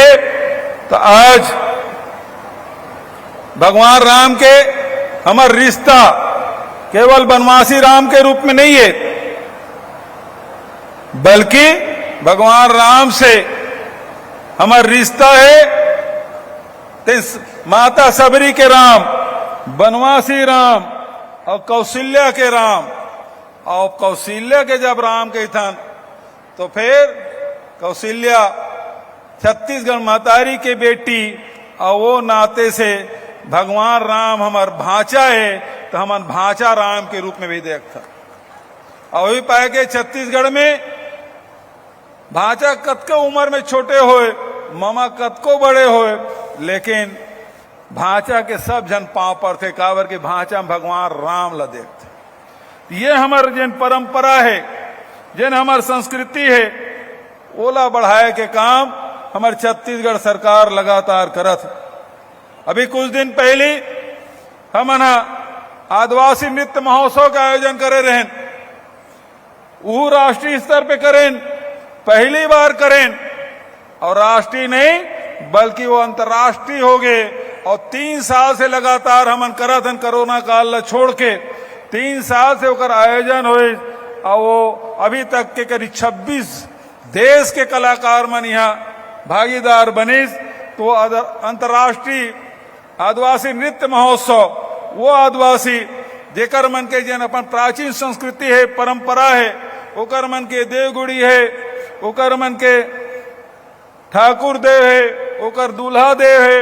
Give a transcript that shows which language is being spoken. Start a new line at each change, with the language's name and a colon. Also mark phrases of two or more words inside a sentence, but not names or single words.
Chhattisgarhi: तो आज भगवान राम के हमार रिश्ता केवल वनवासी राम के रूप में नहीं है, बल्कि भगवान राम से हमार रिश्ता है माता सबरी के राम, वनवासी राम और कौशल्या के राम। और कौशल्या के जब राम के थन तो फिर कौशल्या छत्तीसगढ़ महतारी के बेटी और वो नाते से भगवान राम हमार भांचा है तो हमार भांचा राम के रूप में भी देखता। और भी पाए के छत्तीसगढ़ में भांचा कतको उम्र में छोटे होए, मामा कतको बड़े होए, लेकिन भांचा के सब जन पांव पर थे कावर के भांचा में भगवान राम ला देखते। ये हमार जन परंपरा है, जन हमार संस्कृति है, ओला बढ़ाए के काम हमारे छत्तीसगढ़ सरकार लगातार करत है। अभी कुछ दिन पहले हम आदिवासी नृत्य महोत्सव का आयोजन करे रहें, वो राष्ट्रीय स्तर पे करें, पहली बार करें और राष्ट्रीय नहीं बल्कि वो अंतर्राष्ट्रीय हो गए। और 3 साल से लगातार हमन करत हन, कोरोना काल ला छोड़ के 3 साल से ओकर आयोजन होए और वो अभी तक के करीब 26 देश के कलाकार मन यहाँ भागीदार बनिस। तो अंतर्राष्ट्रीय आदिवासी नृत्य महोत्सव वो आदिवासी जेकर मन के जन अपन प्राचीन संस्कृति है, परंपरा है, ओकर मन के देवगुड़ी है, ओकर मन के ठाकुर देव है, ओकर दूल्हा देव है।